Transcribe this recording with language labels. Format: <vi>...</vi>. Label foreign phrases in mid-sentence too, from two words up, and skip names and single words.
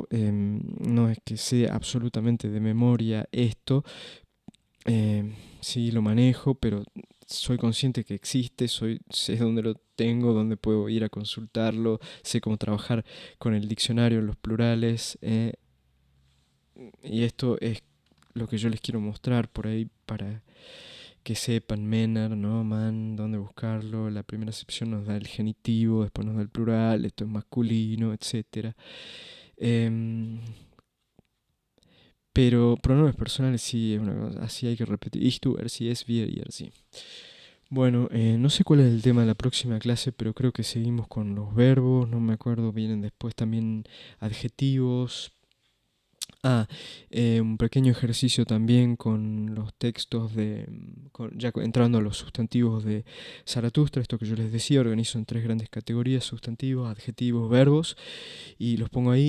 <es>no es que sea absolutamente de memoria esto, sí lo manejo, pero soy consciente que existe, sé dónde lo tengo, dónde puedo ir a consultarlo, sé cómo trabajar con el diccionario en los plurales, y esto es lo que yo les quiero mostrar por ahí para que sepan Menard, ¿no? Man, dónde buscarlo. La primera acepción nos da el genitivo, después nos da el plural, esto es masculino, etc. Pero pronombres personales sí es una cosa, así hay que repetir.</es> <de>Ich, du, sie, es, wir</de> <es>y sí. Bueno, no sé cuál es el tema de la próxima clase, pero creo que seguimos con los verbos, no me acuerdo, vienen después también adjetivos. Un pequeño ejercicio también con los textos ya entrando a los sustantivos de Zaratustra, esto que yo les decía, organizo en 3 grandes categorías: sustantivos, adjetivos, verbos, y los pongo ahí.</es>